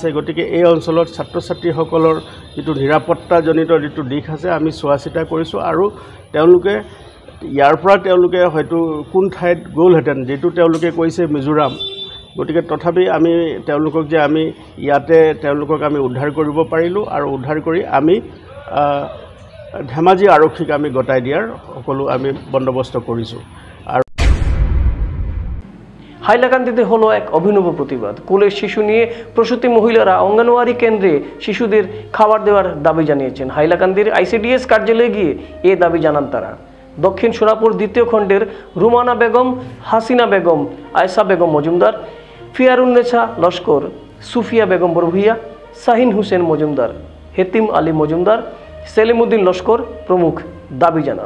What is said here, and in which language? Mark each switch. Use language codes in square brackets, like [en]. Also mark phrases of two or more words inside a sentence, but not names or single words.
[as] গতিকে এই অঞ্চলত ছাত্ৰ ছাত্ৰীসকলৰ যিটো নিৰাপত্তাজনিত যিটো দিশ আছে আমি চোৱা চিতা কৰিছোঁ আৰু তেওঁলোকে ইয়াৰ পৰা তেওঁলোকে হয়তো কোন ঠাইত গ'লহেঁতেন, যিটো তেওঁলোকে কৈছে মিজোৰাম। গতিকে তথাপি আমি তেওঁলোকক যে আমি ইয়াতে তেওঁলোকক আমি উদ্ধাৰ কৰিব পাৰিলোঁ আৰু উদ্ধাৰ কৰি আমি ধেমাজি আৰক্ষীক আমি গতাই দিয়াৰ সকলো আমি বন্দোবস্ত কৰিছোঁ। [bn] আর হাইলাকান্দিতে হলো এক অভিনব প্রতিবাদ। কোলের শিশু নিয়ে প্রসূতি মহিলারা অঙ্গনওয়াড়ি কেন্দ্রে শিশুদের খাবার দেওয়ার দাবি জানিয়েছেন। হাইলাকান্দির আইসিডিএস কার্যালয়ে গিয়ে এ দাবি জানান তারা। দক্ষিণ সোনাপুর 2য় খণ্ডের রুমানা বেগম, হাসিনা বেগম, আয়সা বেগম মজুমদার, ফিয়ারুন্নেছা লস্কর, সুফিয়া বেগম বরভুইয়া, শাহিন হুসেন মজুমদার, হেতিম আলী মজুমদার, সেলিমউদ্দিন লস্কর প্রমুখ দাবি জানান।